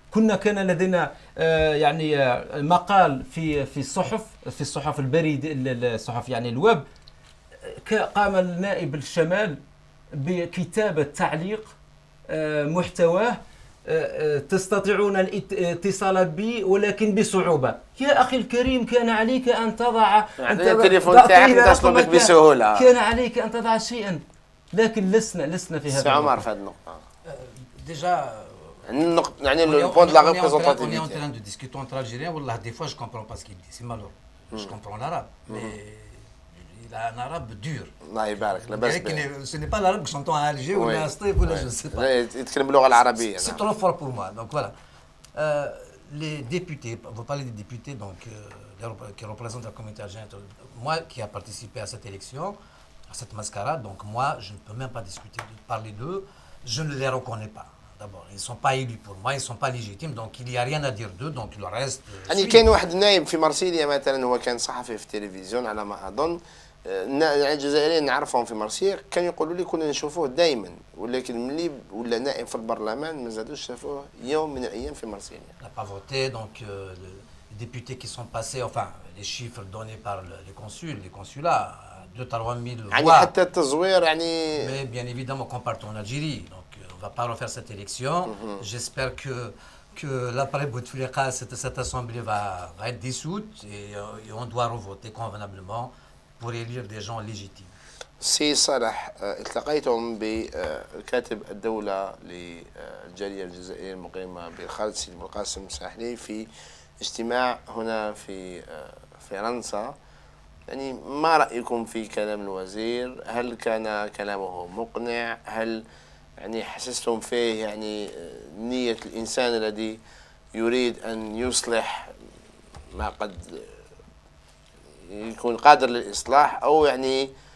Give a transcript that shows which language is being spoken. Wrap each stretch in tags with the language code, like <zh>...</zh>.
<ar>كان لدينا يعني مقال في الصحف البريد، الصحف يعني الويب، قام النائب الشمال بكتابة تعليق محتواه تستطيعون الاتصال بي ولكن بصعوبة. يا أخي الكريم، كان عليك أن تضع التليفون تاعك يتصل بك بسهولة، كان عليك أن تضع شيئا، لكن لسنا في هذا. عمر في هذه النقطة</ar> <fr>Déjà, يعني le point de la représentativité. On est en train de discuter entre Algériens. Wallah, des fois je comprends pas ce qu'il dit, c'est malheureux. Je comprends l'arabe, mais il a un arabe dur.</fr> <ar>الله يبارك.</ar> <fr>Ce n'est pas l'arabe que j'entends à Alger ou à Steve ou là, je ne sais pas.</fr> <ar>يتكلم باللغة العربية.</ar> <fr>C'est trop fort pour moi. Donc voilà. Les députés, vous parlez des députés donc, qui représentent la communauté algérienne. Moi qui a participé à cette élection, à cette mascarade, donc moi je ne peux même pas discuter, parler d'eux. Je ne les reconnais pas. D'abord, ils ne sont pas élus pour moi, ils ne sont pas légitimes, donc il n'y a rien à dire d'eux, donc le reste...</fr> <ar>يعني كاين واحد النايب في مرسيليا مثلا، هو كان صحفي في التلفزيون على ما أظن، يعني الجزائريين نعرفهم في مرسيليا كانوا يقولوا لي كنا نشوفوه دائما، ولكن ملي ولا نائب في البرلمان ما زادوش شافوه يوم من الأيام في مرسيليا.</ar> <fr>Il n'a pas voté, donc les députés qui sont passés, enfin les chiffres donnés par les consulats, 2 à 3 000 voix.</fr> <ar>يعني حتى التزوير يعني...</ar> <fr>Mais bien évidemment qu'on parte en Algérie, donc on ne va pas refaire cette élection. J'espère que l'après Bouteflika, cette assemblée va être dissoute et on doit revoter convenablement pour élire des gens légitimes.</fr> <ar>سي صالح، التقيتم بكاتب الدولة للجالية الجزائرية المقيمة بالخارج سيد القاسم الساحلي في اجتماع هنا في فرنسا. يعني ما رأيكم في كلام الوزير؟ هل كان كلامه مقنع؟ هل يعني حسستم فيه يعني نية الإنسان الذي يريد أن يصلح ما قد يكون قادر للإصلاح، أو يعني</ar>